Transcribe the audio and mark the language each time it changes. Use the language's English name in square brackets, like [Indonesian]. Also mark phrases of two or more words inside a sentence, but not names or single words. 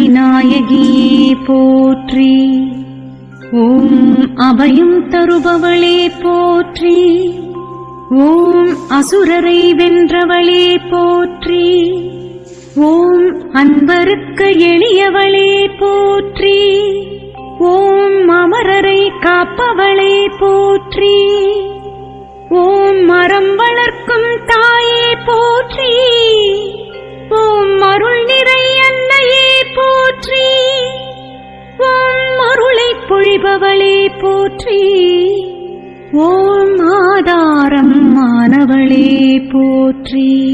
[Tamil] நாயகியே போற்றி ஓம் அபயம் தருபவளே போற்றி ஓம் அசுரரை வென்றவளே போற்றி ஓம் அன்பருக்கு எளியவளே போற்றி ஓம் அமரரை காப்பவளே போற்றி ஓம் மரம் வளர்க்கும் தாயே போற்றி ஓம் அருள் நிறை அன்னையே போற்றி ஓம் அருளை பொழிபவளே போற்றி ஓம் ஆதாரம் மானவளே போற்றி